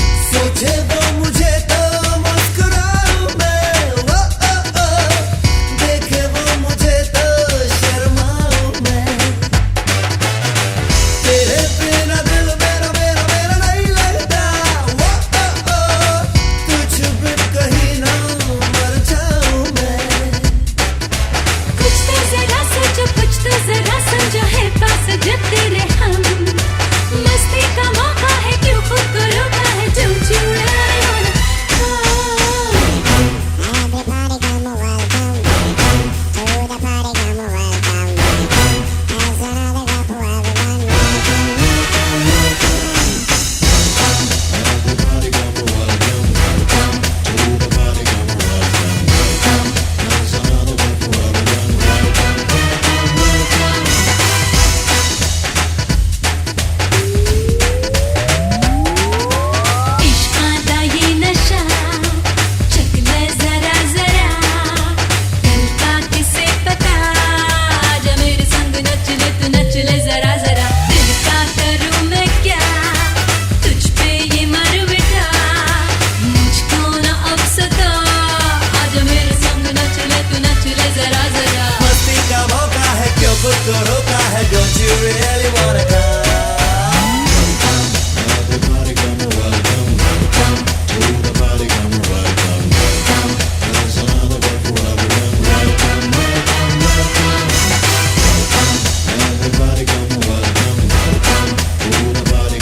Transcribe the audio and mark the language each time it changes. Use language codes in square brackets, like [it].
[hi] सोचे वो मुझे तो मुस्कुराऊं मैं वो ओ देखे वो मुझे तो शर्माऊं मैं तेरे बिना दिल मेरा मेरा मेरा नहीं लगता वो ओ तुझ बिन कहीं ना मर जाऊं मैं कुछ तो जरा सोचो कुछ तो जरा समझो है पास जब तेरे हम मस्ती का मौका है क्यों खुद को रोका है [en] don't you really wanna go Everybody come welcome, welcome to the party. Come welcome, welcome. There's another cup for everyone. Welcome, welcome, welcome. Everybody come welcome, welcome to the party. Come welcome, welcome. There's another cup for everyone. Welcome, welcome, welcome. [hi] इश्क आता ये नशा चख ले जरा जरा कल का किसे पता आजा मेरे संग नच ले तू नच ले जरा जरा दिल का करूं मैं क्या तुझ पे ये मर मिटा मुझको ना अब सता आजा मेरे संग नच ले तू नच ले जरा जरा मस्ती का मौका है क्यों खुद को रोका है [en] don't you really wanna come Everybody come welcome, welcome to the party. Come welcome, welcome. There's another cup for everyone. Welcome, welcome, welcome. Everybody come welcome, welcome to the party.